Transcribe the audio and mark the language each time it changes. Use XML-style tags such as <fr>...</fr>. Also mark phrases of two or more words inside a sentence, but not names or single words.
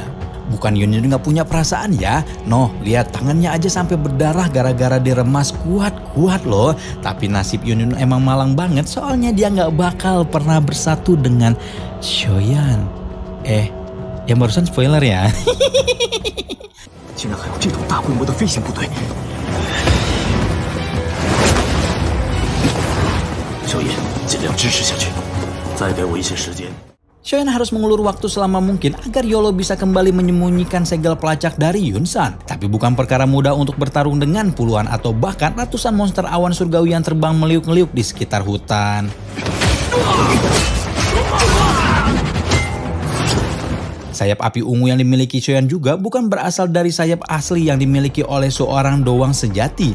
<id>Bukan Yun nggak punya perasaan ya. Noh, lihat tangannya aja sampai berdarah gara-gara diremas kuat-kuat loh. Tapi nasib Yun emang malang banget, soalnya dia nggak bakal pernah bersatu dengan Shoyan. Yang barusan spoiler ya.</id> <zh>竟然还有这种大规模的飞行部队！小野，尽量支持下去，再给我一些时间。</zh> <id>Xiaoyan harus mengulur waktu selama mungkin agar Yolo bisa kembali menyembunyikan segel pelacak dari Yunsan. Tapi bukan perkara mudah untuk bertarung dengan puluhan atau bahkan ratusan monster awan surgawi yang terbang meliuk-liuk di sekitar hutan. Sayap api ungu yang dimiliki Xiaoyan juga bukan berasal dari sayap asli yang dimiliki oleh seorang doang sejati.</id>